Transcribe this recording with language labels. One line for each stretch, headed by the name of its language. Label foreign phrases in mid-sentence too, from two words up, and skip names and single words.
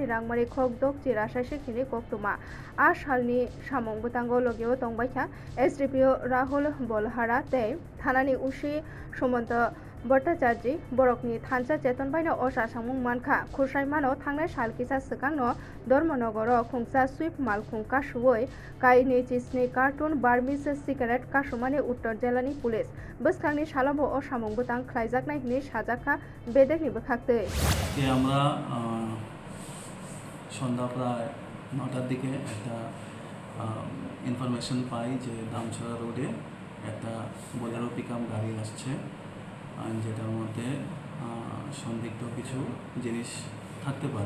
Kok Borok: रांमारि खक दकजि रासायसिकनि कक्तमा आ सालनि सामुं बुतांगो लगियो तंबायखा एसडिपिओ राहुल बलहारा तै थानानि उसी सुमंत भट्टाचार्य बरकनि थानसा चेतन बायनो असा सामुं मानखा खुरसाइमानो थांनाय सालकिसा सिगांनो धर्मनगर खुंसा सुइप मालखुंखा सुवै काई 27 कार्टुन
English: Burmese cigarette
Kok Borok: कासुमानि उत्तर जिल्लानि पुलिस बसखांनि सालाबो अ सामुं बुतां ख्लायजाकनाय हिनि साजाखा बेदेखनि बोखाक्तै
Bangla: আমরা সন্ধ্যা প্রায় 9টার দিকে একটা ইনফরমেশন পাই যে দামছড়া রোডে একটা বোলেরো পিকআপ গাড়ি আসছে, যেটার মধ্যে সন্দিগ্ধ কিছু জিনিস থাকতে পারে।